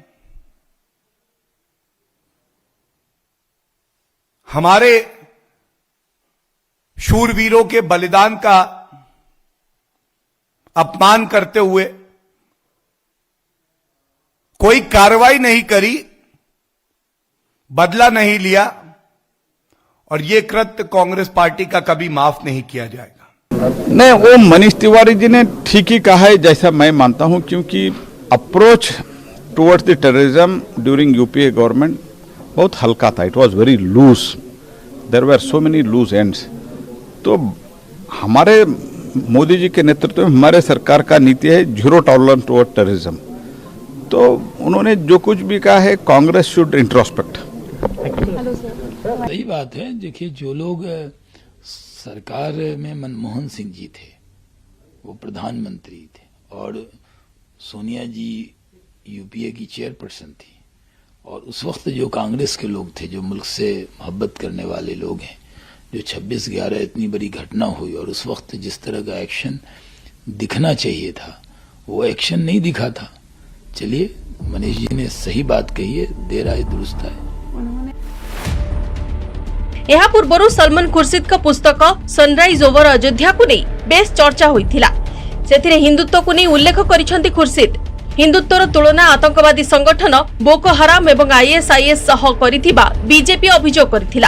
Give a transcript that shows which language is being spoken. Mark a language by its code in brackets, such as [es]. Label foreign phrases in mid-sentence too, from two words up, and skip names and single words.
[hi] हमारे शूरवीरों के बलिदान का अपमान करते हुए कोई कार्रवाई नहीं करी, बदला नहीं लिया, और यह कृत्य कांग्रेस पार्टी का कभी माफ नहीं किया जाएगा। नहीं, वो मनीष तिवारी जी ने ठीक ही कहा है जैसा मैं मानता हूं, क्योंकि [en] approach towards the terrorism during UPA government [hi] बहुत हल्का था। [en] It was very loose, there were so many loose ends. [hi] तो हमारे मोदी जी के नेतृत्व में हमारे सरकार का नीति है [en] zero tolerance toward terrorism. [hi] तो उन्होंने जो कुछ भी कहा है, कांग्रेस [en] should introspect. [hi] सही बात है। देखिए, जो लोग सरकार में मनमोहन सिंह जी थे, वो प्रधानमंत्री थे, और सोनिया जी यूपीए की चेयरपर्सन थी, और उस वक्त जो कांग्रेस के लोग थे, जो मुल्क से मोहब्बत करने वाले लोग हैं, जो 26/11 इतनी बड़ी घटना हुई और उस वक्त जिस तरह का एक्शन दिखना चाहिए था, वो एक्शन नहीं दिखा था। चलिए, मनीष जी ने सही बात कही है, देर आए दुरुस्त आए। [or] ଏହା ପୂର୍ବରୁ ସଲମାନ ଖୁର୍ସିଦଙ୍କ ପୁସ୍ତକ ସନରାଇଜ ଓଭର ଅଯୋଧ୍ୟାକୁ ନେଇ ବେଶ ଚର୍ଚ୍ଚା ହୋଇଥିଲା। ସେଥିରେ ହିନ୍ଦୁତ୍ୱକୁ ନେଇ ଉଲ୍ଲେଖ କରିଛନ୍ତି ଖୁର୍ସିଦ। ହିନ୍ଦୁତ୍ୱର ତୁଳନା ଆତଙ୍କବାଦୀ ସଂଗଠନ ବୋକୋ ହରାମ ଏବଂ ଆଇଏସଆଇଏସ୍ ସହ କରିଥିବା ବିଜେପି ଅଭିଯୋଗ କରିଥିଲା।